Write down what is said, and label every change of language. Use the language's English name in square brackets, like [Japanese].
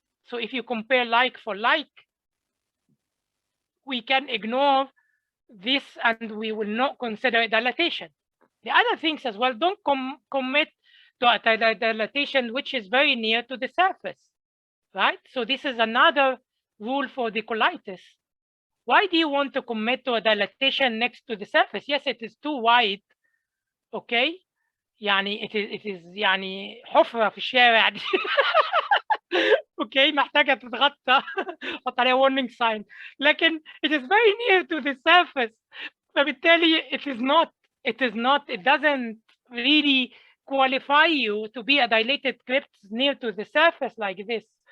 [English] So if you compare like for like, we can ignore this and we will not consider it dilatation. The other things as well, don't commit to a dilatation which is very near to the surface, right? So this is another rule for the colitis. Why do you want to commit to a dilatation next to the surface? Yes, it is too wide. [Arabic] Okay, يعني [English] it is [Arabic] يعني حفرة في الشارع دي. اوكي محتاجة تتغطى حط عليها [English] warning sign، [Arabic] لكن [English] it is very near to the surface، [Arabic] فبالتالي [English] it doesn't really qualify you to be a dilated crypt near to the surface like this.